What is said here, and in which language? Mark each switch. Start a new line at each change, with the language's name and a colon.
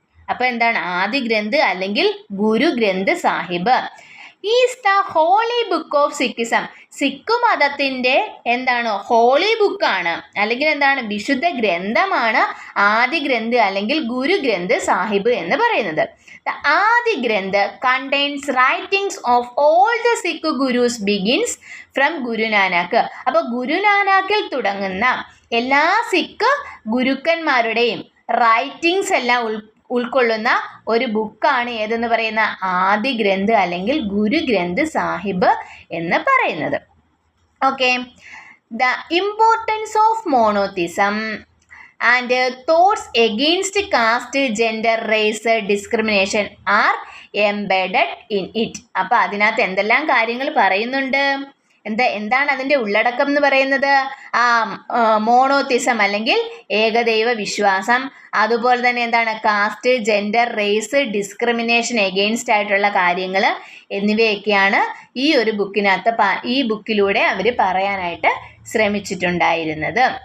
Malayalam: അപ്പൊ എന്താണ് ആദിഗ്രന്ഥ് അല്ലെങ്കിൽ ഗുരു Granth Sahib?
English: Is the holy book of Sikhism.
Malayalam: Sikh മതത്തിന്റെ എന്താണ്? ഹോളി ബുക്കാണ് അല്ലെങ്കിൽ എന്താണ്? വിശുദ്ധ ഗ്രന്ഥമാണ് ആദി ഗ്രന്ഥ് അല്ലെങ്കിൽ ഗുരു ഗ്രന്ഥ് സാഹിബ് എന്ന് പറയുന്നത്.
English: The Adi Granth contains writings of all the Sikh Gurus begins from Guru Nanak.
Malayalam: അപ്പോൾ ഗുരുനാനാക്കിൽ തുടങ്ങുന്ന എല്ലാ സിഖ് ഗുരുക്കന്മാരുടെയും റൈറ്റിംഗ്സ് എല്ലാം ഉൾക്കൊള്ളുന്ന ഒരു ബുക്കാണ് ഏതെന്ന് പറയുന്ന ആദി ഗ്രന്ഥ് അല്ലെങ്കിൽ ഗുരു ഗ്രന്ഥ് സാഹിബ് എന്ന് പറയുന്നത്.
English: Okay, the importance of monotheism and thoughts against caste, gender, race, discrimination are embedded in it.
Malayalam: അപ്പോൾ അതിനകത്ത് എന്തെല്ലാം കാര്യങ്ങൾ പറയുന്നുണ്ട്? എന്താണ് അതിൻ്റെ ഉള്ളടക്കം എന്ന് പറയുന്നത്? മോണോത്തിസം അല്ലെങ്കിൽ ഏകദൈവ വിശ്വാസം, അതുപോലെ തന്നെ എന്താണ്? Cast, gender, raise, discrimination against ആയിട്ടുള്ള കാര്യങ്ങൾ എന്നിവയൊക്കെയാണ് ഈ ഒരു ഈ ബുക്കിലൂടെ അവർ പറയാനായിട്ട് ശ്രമിച്ചിട്ടുണ്ടായിരുന്നത്.